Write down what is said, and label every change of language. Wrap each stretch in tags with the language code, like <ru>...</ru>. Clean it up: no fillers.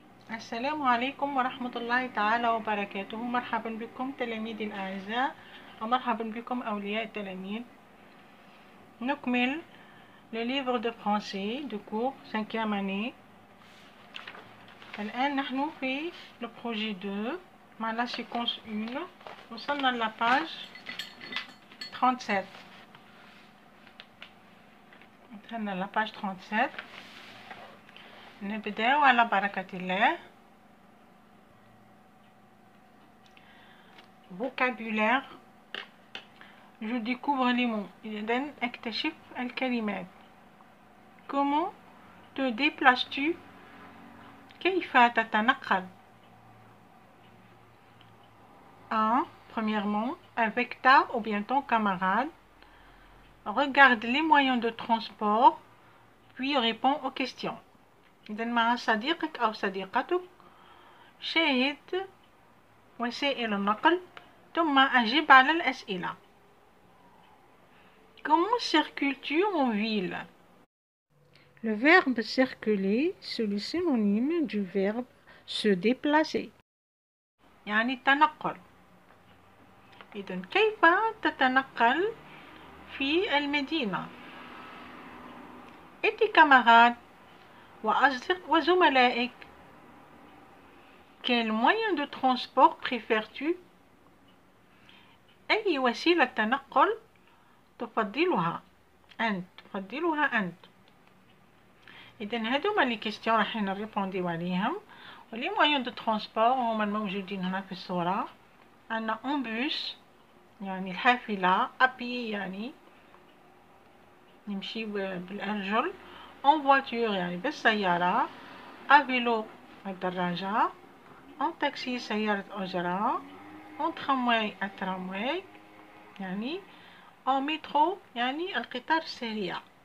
<ar>السلام عليكم ورحمة الله تعالى وبركاته. مرحبا بكم تلاميذي الأعزاء ومرحبا بكم أولياء التلاميذ.</ar> <fr>نكمل le livre de français de cours 5e année.</fr> <ar>الآن نحن في</ar> <fr>le projet 2 مع la séquence 1. وصلنا la page 37. وصلنا la page 37.</fr> <ar>نبدأ على بركة الله.</ar> <fr>vocabulaire. Je découvre les mots.</fr> <ar>إذن اكتشف الكلمات.</ar> <fr>Comment te déplaces-tu?</fr> <ar>كيف تتنقل؟ 1.</ar> <fr>Premièrement, avec ta ou bien ton camarade. Regarde les moyens de transport, puis réponds aux questions.</fr> <ar>إذن مع صديقك أو صديقتك شاهد وسائل النقل ثم أجب على الأسئلة.</ar> <fr>Comment circules-tu en ville? Le verbe circuler, c'est le synonyme du verbe se déplacer.</fr> <ar>يعني التنقل. إذن كيف تتنقل في المدينة؟</ar> <fr>Et tes camarades</fr> <ar>وزملائك.</ar> <fr>Quel moyen de transport préfères-tu?</fr> <ar>أي وسيلة تنقل تفضلها أنت؟ إذن هذوما لي كيستيون راح نريبونديو عليهم. ولي موين دو ترونسبور هما الموجودين هنا في الصورة. عندنا اون بوس يعني الحافلة، أبي يعني نمشي بالأرجل، اون فواتور يعني بالسيارة، أفيلو الدراجة، اون تاكسي سيارة أجرة، اون ترامواي الترامواي يعني، اون مترو يعني القطار السريع.</ar>